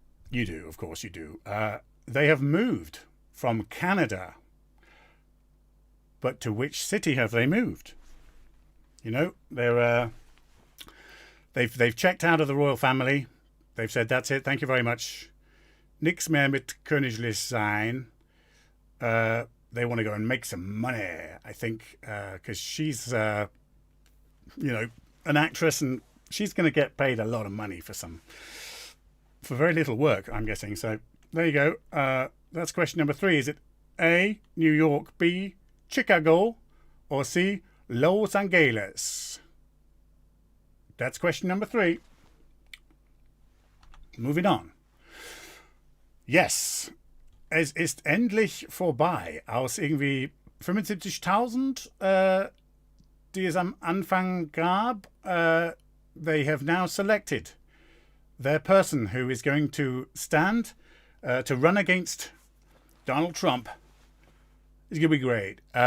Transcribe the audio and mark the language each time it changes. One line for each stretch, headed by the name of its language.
English: You do, of course you do. They have moved from Canada. But to which city have they moved? They've checked out of the royal family. They've said, that's it, thank you very much.
German: Nix mehr mit königlich sein.
English: They want to go and make some money, I think, because she's, an actress, and she's going to get paid a lot of money for very little work, I'm guessing. So there you go. That's question number 3. Is it A, New York, B, Chicago, or C, Los Angeles? That's question number 3. Moving on.
German: Yes, es ist endlich vorbei. Aus irgendwie 75.000, die es am Anfang gab,
English: they have now selected their person who is going to stand to run against Donald Trump. It's going to be great.